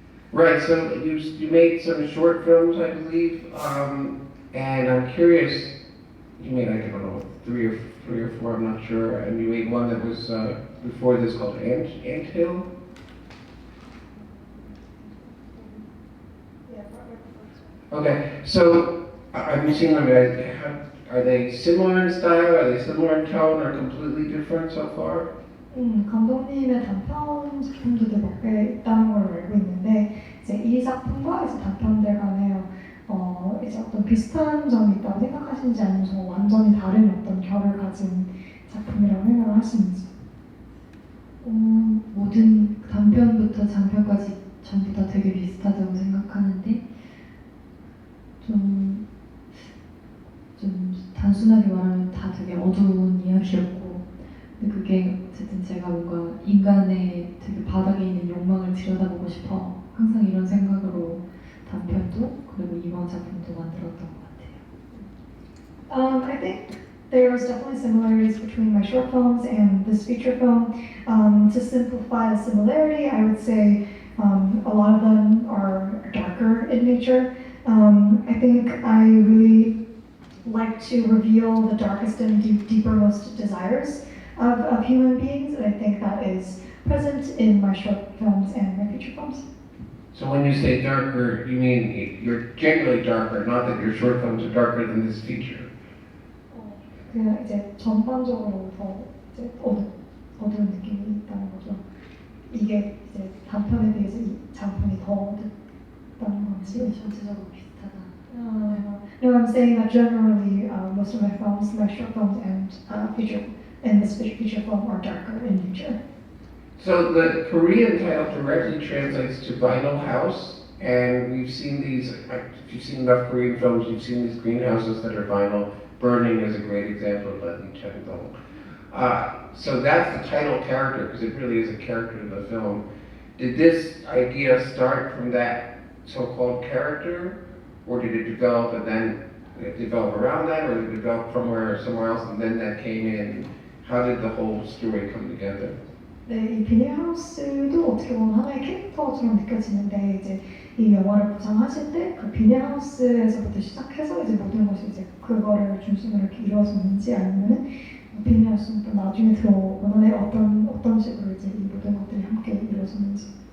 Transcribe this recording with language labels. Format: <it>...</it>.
<en>Right, so you made some short films, I believe, and I'm curious, you made, I don't know, three or four, I'm not sure, and you made one that was before this called Ant Hill? Okay, so have you seen them? Are they similar in style? Are they similar in tone? Or completely different so far?</en> <ko>감독님의 단편 작품들도 몇 개 있다는 걸로 알고 있는데 이제 이 작품과 이제 단편들 간에 이제 어떤 비슷한 점이 있다고 생각하시는지 아니면 완전히 다른 어떤 결을 가진 작품이라고 생각을 하시는지. 모든 단편부터 장편까지 전부 다 되게 비슷하다고 생각하는데 좀 단순하게 말하면 다 되게 어두운 이야기였고 근데 그게 어쨌든 제가 뭔가 인간의 되게 바닥에 있는 욕망을 들여다보고 싶어 항상 이런 생각으로 단편도 그리고 이번 작품도 만들었던 것 같아요.</ko> <en>I think there was definitely similarities between my short films and this feature film. To simplify the similarity, I would say a lot of them are darker in nature. I think I really like to reveal the darkest and deepermost desires of human beings, and I think that is present in my short films and my feature films. So when you say darker, you mean you're generally darker, not that your short films are darker than this feature.</en> <ko>그냥 이제 전반적으로 더 이제 어두운 느낌이 있다는 거죠. 이게 이제 단편에 비해서 이 장편이 더 어둡다는 건지. 전체적으로 비슷하다.</ko> <en>No, I'm saying that generally most of my films, my short films and this feature film are darker in nature. So the Korean title directly translates to vinyl house, and we've seen these, if you've seen enough Korean films, you've seen these greenhouses that are vinyl. Burning is a great example of that in Chandong. So that's the title character, because it really is a character in the film. Did this idea start from that so-called character, or did it develop and then develop around that, or did it develop somewhere else and then that came in? How did the whole story come together?</en> <ko>네, 이 비닐하우스도 어떻게 보면 하나의 캐릭터처럼 느껴지는데 이제 이 영화를 구상하실 때 그 비닐하우스에서부터 시작해서 이제 모든 것이 이제 그거를 중심으로 이렇게 이루어졌는지 아니면은 비닐하우스는 또 나중에 들어오거나 어떤 식으로 이제 이 모든 것들이 함께 이루어졌는지.</ko>